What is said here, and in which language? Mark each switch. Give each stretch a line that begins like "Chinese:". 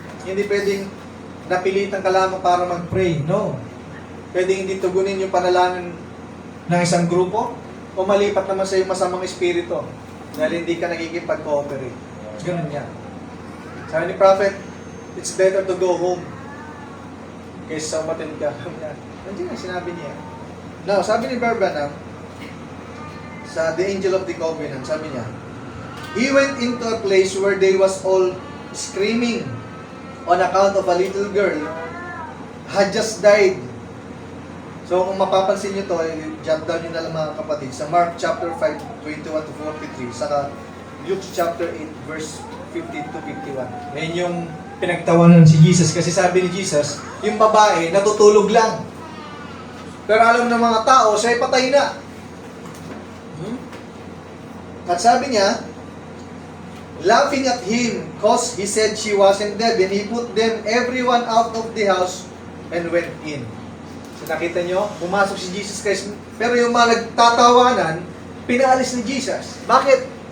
Filipino: Hindi pwedeng napilitan ka lamang para mag-pray. No. Pwedeng hindi tugunin yung panalangin ng isang grupo. o malipat naman sa yung masamang espiritu dahil hindi ka nagkikipag-cooperate. Ganun yan. Sabi ni Prophet,
English: it's better to go home
Filipino: kaysa umattend ka. Nandiyan ang sinabi niya.
English: Now,
Filipino: sabi ni Branham, sa
English: The Angel of the Covenant,
Filipino: sabi niya,
English: he went into a place where they was all screaming on account of a little girl had just died.
Filipino: So kung mapapansin nyo to,
English: jot down
Filipino: nyo na lang mga kapatid, sa Mark chapter 5, 21 to 43, saka Luke chapter 8, verse 15 to 51. Ngayon yung pinagtawanan si Jesus kasi sabi ni Jesus, yung babae natutulog lang. Pero alam ng mga tao, siya ay patay na. At sabi niya,
English: laughing at him, cause he said she wasn't dead, and he put them everyone out of the house and went in.
Filipino: So nakita nyo, pumasok si Jesus Christ, pero yung mga nagtatawanan, pinaalis ni Jesus. Bakit?